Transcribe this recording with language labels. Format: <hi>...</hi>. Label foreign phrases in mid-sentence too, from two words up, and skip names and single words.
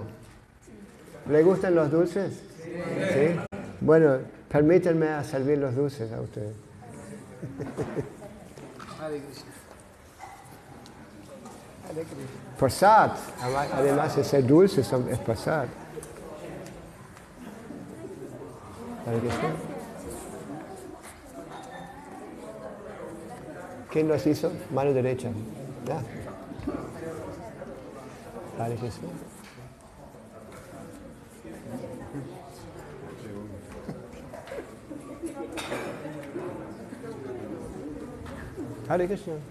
<es>¿Le gustan los dulces? ¿Sí? Bueno, permítanme servir los dulces a ustedes. Prasad. Además de ser dulces, es prasad.</es> <sa>Hare Krishna.</sa> <es>¿Quién los hizo? Mano derecha. Ya.</es> <sa>Hare Krishna. Hare Krishna.</sa>